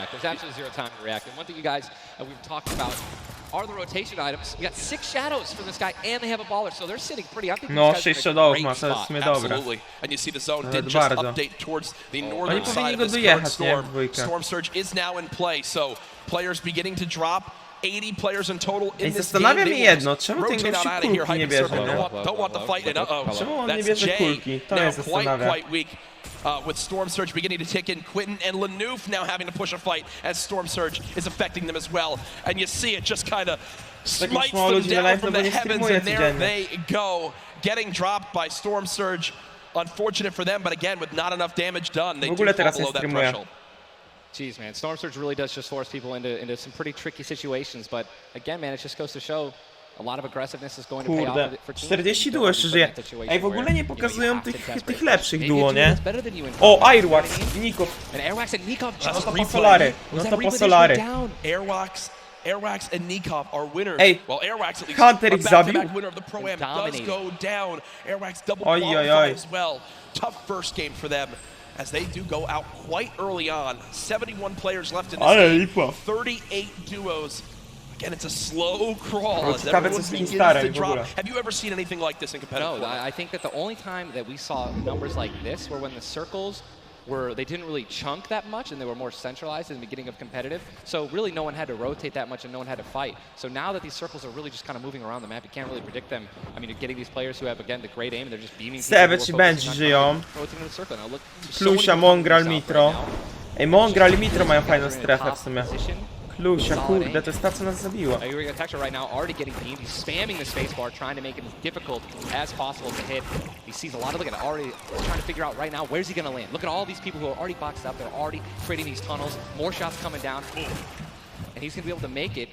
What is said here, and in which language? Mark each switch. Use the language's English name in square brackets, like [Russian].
[English] There's absolutely 0 time to react. And one thing you guys we've talked about are the rotation items. We got 6 shadows for this guy, and they have a baller, so they're sitting pretty. I think [Polish] no, 6 shadowów ma, to jest [English] absolutely. And you see the zone did just update towards the northern side of this current storm. Storm Surge is now in play, so players beginning to drop. 80 players in total in this game. [Polish] Zastanawiam się jedno, czemu ten gości kulki nie bierze, [English] Don't want the fight, and [Polish] czemu on nie bierze kulki? To mnie zastanawia. [English] Quite weak. With Storm Surge beginning to tick in, Quentin and Lanouf now having to push a fight as Storm Surge is affecting them as well. And you see it just kind of smites them down from the heavens, and there they go, getting dropped by Storm Surge. Unfortunate for them, but again, with not enough damage done, they do fall below that threshold. Jeez, man, Storm Surge really does just force people into some pretty tricky situations. But again, man, it just goes to show A lot of aggressiveness is going to pay off [Polish] Kurde, [English] for teams. [Polish] 40 duo jeszcze żyje. Ej, w ogóle nie pokazują tych lepszych duo, nie? O, Airwax i Nikogo. No to po Solary. No to po Solary. [English] Airwax and Nikogo are winners. [Polish] Ej, [English] well, Airwax at least [Polish] Hunter ich zabił. [English] winner of the Pro-Am does go down. Airwax double qualify as well. Tough first game for them as they do go out quite early on. 71 players left in this game. 38 duos. Again, it's a slow crawl as everyone begins to drop. Have you ever seen anything like this in competitive? No, I think that the only time that we saw numbers like this were when the circles they didn't really chunk that much and they were more centralized in the beginning of competitive. So really no one had to rotate that much and no one had to fight. So now that these circles are really just kind of moving around the map, you can't really predict them. I mean, you're getting these players who have, again, the great aim and they're just beaming [Polish] Savage i Benji żyją. Klusia, Mongral, Mitro. Ej, Mongral i Mitro mają fajną strefę w sumie. Klusia, kurde, to jest ta, co nas zabiła. [English] Right now, already getting beamed. He's spamming the spacebar, trying to make it as difficult as possible to hit. He sees a lot of, look at it, already trying to figure out right now, where's he going to land? Look at all these people who are already boxed up. They're already creating these tunnels. More shots coming down. And he's going to be able to make it.